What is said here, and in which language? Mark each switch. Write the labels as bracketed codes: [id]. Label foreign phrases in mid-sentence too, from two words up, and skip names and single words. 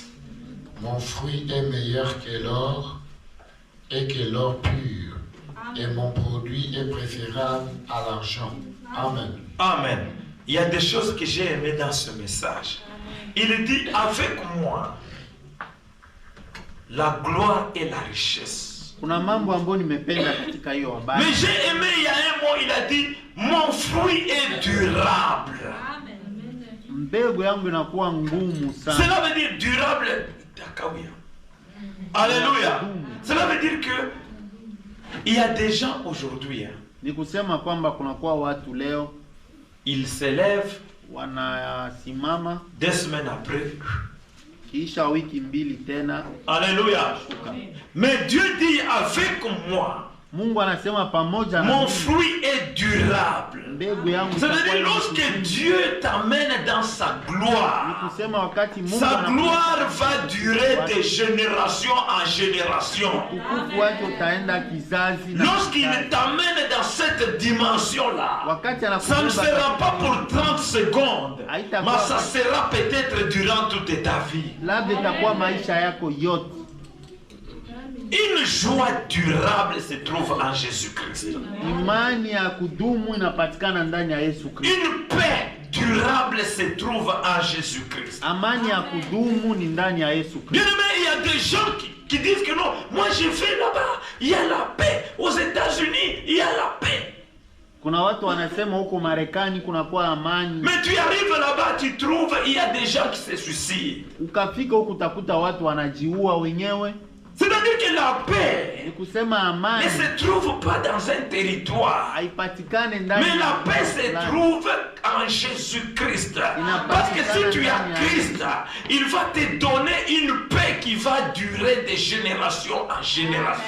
[fr] Mon fruit est meilleur que l'or et que l'or pur, et mon produit est préférable à l'argent. Amen. Amen. Il y a des choses que j'ai aimées dans ce message. Il dit, avec moi, la gloire et la richesse. [sw] Kuna mambo ambayo nimependa katika hiyo habari. [fr] Mais j'ai aimé, il y a un mot, il a dit, mon fruit est durable. [sw] Mbegu yangu inakuwa ngumu sana. [fr] Cela veut dire durable. Alléluia. Cela veut dire que il y a des gens aujourd'hui. [sw] Ni kusema kwamba kunakuwa watu leo [fr] ils s'élèvent, [sw] wanasimama [fr] 2 semaines après. [sw] kisha wiki mbili tena. [fr] Alléluia. Mais Dieu dit avec moi. [sw] Mungu anasema pamoja na [fr] mon fruit est durable. [sw] Mbegu yangu. [fr] Ça veut dire lorsque Dieu t'amène dans sa gloire, [sw] ni kusema wakati Mungu [fr] sa gloire va durer de génération en génération. [sw] Utukufu wake utaenda kizazi na [fr] lorsqu'il t'amène dans cette dimension-là, [sw] wakati [fr] ça ne sera pas pour 30 secondes, mais ça sera peut-être durant toute ta vie. [sw] Labda itakuwa maisha yako yote. [fr] Une joie durable se trouve en Jésus-Christ. [sw] Imani ya kudumu inapatikana ndani ya Yesu Kristo. [fr] Une paix durable se trouve en Jésus-Christ. [sw] Amani ya kudumu ni ndani ya Yesu Kristo. [fr] Bien aimé, il y a des gens qui disent que non, moi je vais là-bas, il y a la paix. Aux États-Unis, il y a la paix. [sw] Kuna watu wanasema huko Marekani kuna kwa amani. [fr] Mais tu arrives là-bas, tu trouves il y a des gens qui se suicident. [sw] Ukafika huko utakuta watu wanajiua wenyewe. [fr] C'est-à-dire que la paix ne se trouve pas dans un territoire. Mais la paix se trouve en Jésus-Christ. Parce que si tu as Christ, il va te donner une paix qui va durer de génération en génération.